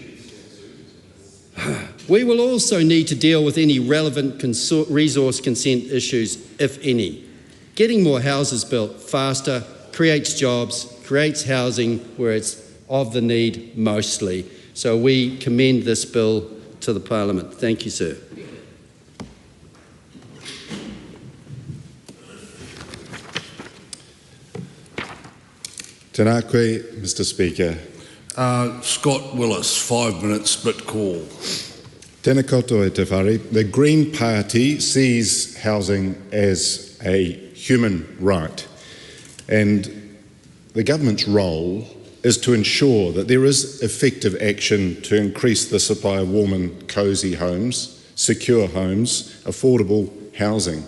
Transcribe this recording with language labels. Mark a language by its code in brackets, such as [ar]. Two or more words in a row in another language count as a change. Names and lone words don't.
[en] We will also need to deal with any relevant resource consent issues, if any. Getting more houses built faster creates jobs, creates housing where it's of the need mostly. So we commend this bill to the Parliament. Thank you, sir. [mi] Tēnā koe, [en] Mr. Speaker. Scott Willis, 5 minutes, split call. [mi] Tēnā koutou e te whare. [en] The Green Party sees housing as a human right, and the government's role is to ensure that there is effective action to increase the supply of warm and cosy homes, secure homes, affordable housing.